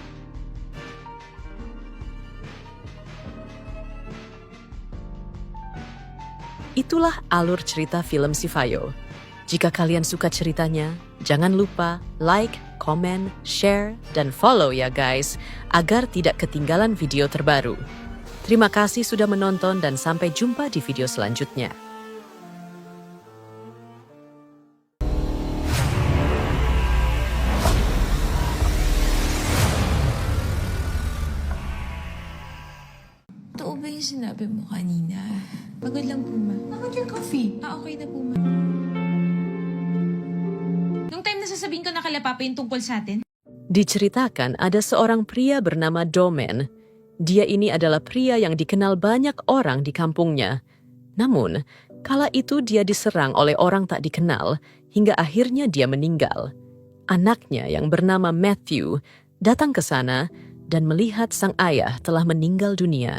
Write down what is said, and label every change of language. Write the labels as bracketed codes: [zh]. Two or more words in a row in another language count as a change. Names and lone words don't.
[id] Itulah alur cerita film Sivayo. Jika kalian suka ceritanya, jangan lupa like, komen, share, dan follow ya guys, agar tidak ketinggalan video terbaru. Terima kasih sudah menonton dan sampai jumpa di video selanjutnya. [tl] Totoo ba yung sinabi mo kanina? Pagod lang po, ma. Bakit yung coffee? Okay na po, ma. Nung time na sasabihin ko nakalapa pa yung tungkol sa atin? [id] Diceritakan ada seorang pria bernama Domen. Dia ini adalah pria yang dikenal banyak orang di kampungnya. Namun, kala itu dia diserang oleh orang tak dikenal hingga akhirnya dia meninggal. Anaknya yang bernama Matthew datang ke sana dan melihat sang ayah telah meninggal dunia.